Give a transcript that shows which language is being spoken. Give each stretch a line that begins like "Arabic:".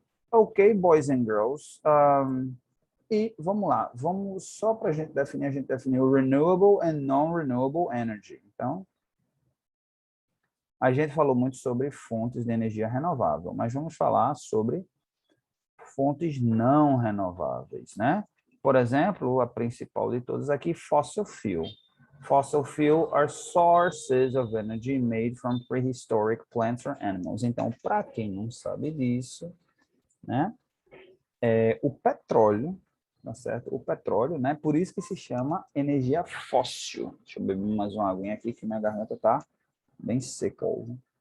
English: Ok, boys and girls.
Portuguese: E vamos lá, vamos só para a gente definiu
English: renewable and non-renewable energy.
Portuguese: Então, a gente falou muito sobre fontes de energia renovável, mas vamos falar sobre fontes não renováveis, né? Por exemplo, a principal de todas aqui, fossil fuel.
English: Fossil fuel are sources of energy made from prehistoric plants or animals.
Portuguese: Então, para quem não sabe disso, né? O petróleo, tá certo? O petróleo, né? Por isso que se chama energia fóssil. Deixa eu beber mais uma aguinha aqui, que minha garganta tá bem seca hoje.